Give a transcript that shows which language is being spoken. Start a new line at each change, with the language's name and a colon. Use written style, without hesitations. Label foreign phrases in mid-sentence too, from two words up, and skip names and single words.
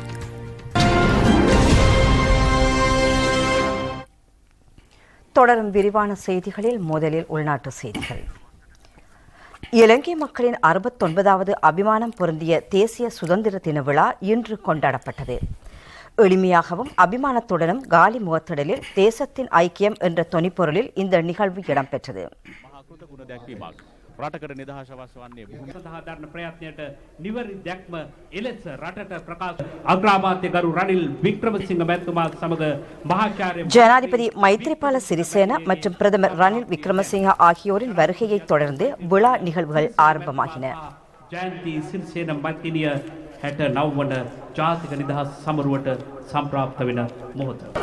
Tamil: தொடரும் விரிவான செய்திகளில் முதலில் உள்நாட்டு செய்திகள். இலங்கை மக்களின் 69வது அபிமானம் பொருந்திய தேசிய சுதந்திர தின விழா இன்று கொண்டாடப்பட்டது. எளிமையாகவும் அபிமானத்துடனும் காலி முகத்திடலில் தேசத்தின் ஐக்கியம் என்ற தொனிப்பொருளில் இந்த நிகழ்வு இடம்பெற்றது.
Sinhala: රටකට නිදහස අවශ්‍ය වන්නේ සඳහා දරන ප්‍රයත්නයට නිවැරදි දැක්ම එලෙස රටට ප්‍රකාශ අග්‍රාමාත්‍ය ගරු රනිල් වික්‍රමසිංහ මැතිතුමා සමග මහාචාර්ය
Tamil: ஜனாதிபதி மைத்ரிபால சிறிசேன மற்றும் பிரதமர் ரணில் விக்ரமசிங்க ஆகியோரின் வருகையை தொடர்ந்து விழா நிகழ்வுகள் ஆரம்பமாகின.
Sinhala: ජයන්ති සිරිසේන මැතිණිය 69 වන ජාතික නිදහස් සමරුවට සම්ප්‍රාප්ත වෙන මොහොත.